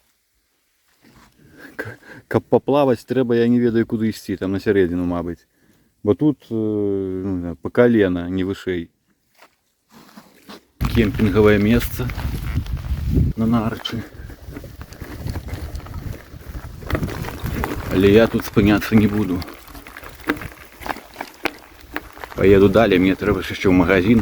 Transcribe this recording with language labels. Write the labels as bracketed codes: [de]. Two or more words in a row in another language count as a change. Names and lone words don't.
[be] Каб поплавать треба, я не ведаю куды ісці, там на сярэдзіну, мабыць. Бо тут ну, [ru] по колено, [be] не вышэй. [ru] Кемпинговое место на Нарочи. [be] Але я тут спыняться не буду. [ru] Поеду далее, мне треба еще в магазин.